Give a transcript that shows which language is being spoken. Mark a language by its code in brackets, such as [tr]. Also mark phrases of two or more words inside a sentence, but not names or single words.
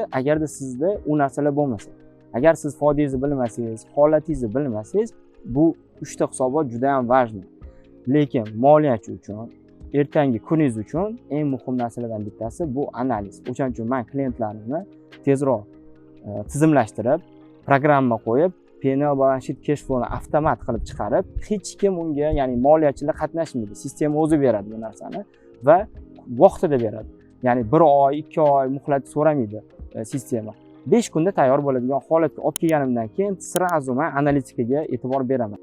[uz] Agarda sizda u narsalar bo'lmasa. Agar siz foydangizni bilmasangiz, holatingizni bilmasangiz, bu 3 ta hisobot juda ham важный. Lekin moliyachi uchun, ertangi kuningiz uchun eng muhim narsalardan bittasi bu analiz. O'shaning uchun men klientlarimni tezroq tizimlashtirib, programma qo'yib, [en] P&L balance sheet cash flowni [uz] avtomat qilib chiqarib, hech kim unga, ya'ni moliyachilar qatnashmaydi. Sistema o'zi beradi bu narsani va vaqtida beradi. Ya'ni 1 oy, 2 oy muhlat so'ramaydi sistema. 5 kunda tayyor bo'ladigan holatga olib kelganimdan keyin srazu men analitikaga e'tibor beraman.